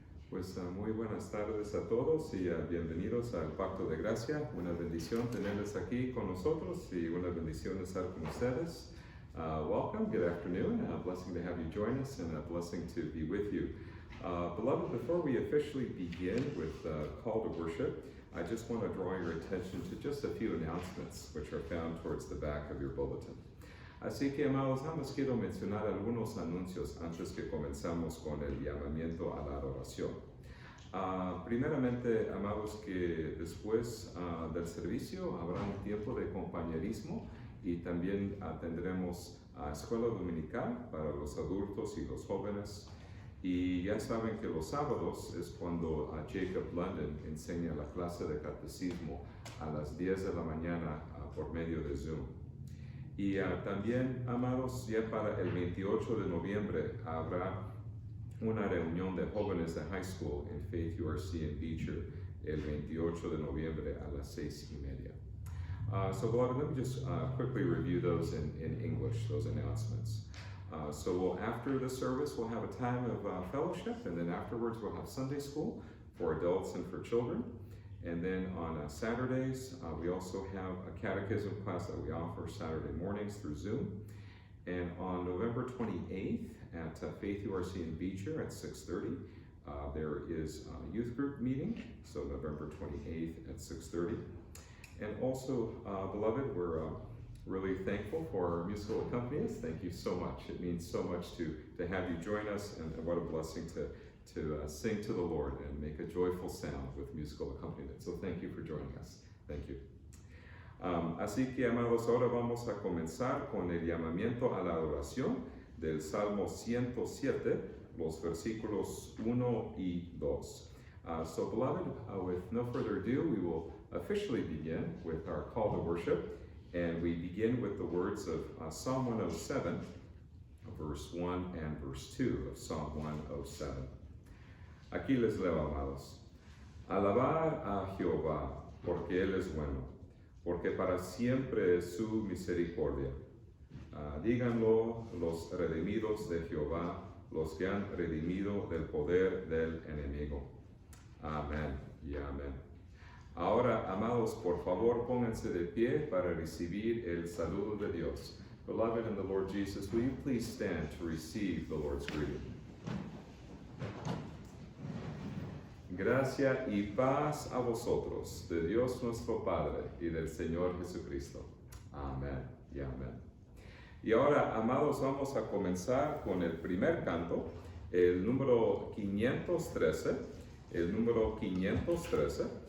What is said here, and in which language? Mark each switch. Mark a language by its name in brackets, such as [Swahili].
[Spanish] Pues muy buenas tardes a todos y bienvenidos al Pacto de Gracia. Una bendición tenerles aquí con nosotros y una bendición estar con ustedes. [English] Welcome, good afternoon. A blessing to have you join us and a blessing to be with you. Beloved, before we officially begin with call to worship, I just want to draw your attention to just a few announcements which are found towards the back of your bulletin. [Spanish] Así que, amados, nada más quiero mencionar algunos anuncios antes que comenzamos con el llamamiento a la adoración. Primeramente, amados, que después del servicio habrá un tiempo de compañerismo y también tendremos escuela dominical para los adultos y los jóvenes. Y ya saben que los sábados es cuando Jacob London enseña la clase de catecismo a las 10 de la mañana por medio de Zoom. Y también, amados, ya para el 28 de noviembre habrá una reunión de jóvenes de high school en Faith URC en Beecher el 28 de noviembre a las 6:30. [English] So beloved, let me just quickly review those in English, those announcements. After the service, we'll have a time of fellowship, and then afterwards we'll have Sunday school for adults and for children. And then on Saturdays, we also have a catechism class that we offer Saturday mornings through Zoom. And on November 28th at Faith URC in Beecher at 6:30, there is a youth group meeting, so November 28th at 6:30. And also, beloved, we're really thankful for our musical accompanist. Thank you so much. It means so much to have you join us, and what a blessing to sing to the Lord and make a joyful sound with musical accompaniment. So thank you for joining us. Thank you. [Spanish] Así que, amados, ahora vamos a comenzar con el llamamiento a la adoración del Salmo 107, los versículos 1 y 2. [English] So, beloved, with no further ado, we will officially begin with our call to worship, and we begin with the words of Psalm 107, verse 1 and verse 2 of Psalm 107. [Spanish] Aquí les leo, amados. Alabar a Jehová, porque Él es bueno, porque para siempre es su misericordia. Díganlo los redimidos de Jehová, los que han redimido del poder del enemigo. Amén y amén. Ahora, amados, por favor, pónganse de pie para recibir el saludo de Dios. [English] Beloved in the Lord Jesus, will you please stand to receive the Lord's greeting? [Spanish] Gracia y paz a vosotros, de Dios nuestro Padre y del Señor Jesucristo. Amén y amén. Y ahora, amados, vamos a comenzar con el primer canto, el número 513, el número 513.